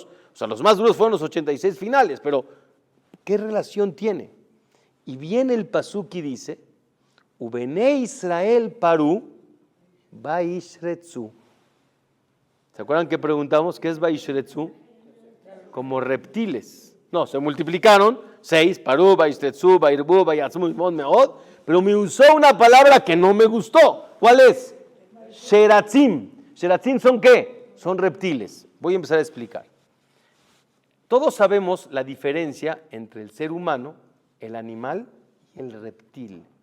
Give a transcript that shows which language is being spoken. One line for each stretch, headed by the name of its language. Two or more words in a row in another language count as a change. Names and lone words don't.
Spanish: O sea, los más duros fueron los 86 finales, pero ¿qué relación tiene? Y viene el pasuk y dice,
Hebrew: ובני ישראל פרו וישרצו.
Spanish: ¿Se acuerdan que preguntamos qué es baishretzu? Como reptiles. No, se multiplicaron, 6,
Hebrew: פרו וישרצו וירבו ויעצמו מאד,
Spanish: pero me usó una palabra que no me gustó. ¿Cuál es? Sheratzim. ¿Sheratzim son qué? Son reptiles. Voy a empezar a explicar. Todos sabemos la diferencia entre el ser humano, el animal y el reptil.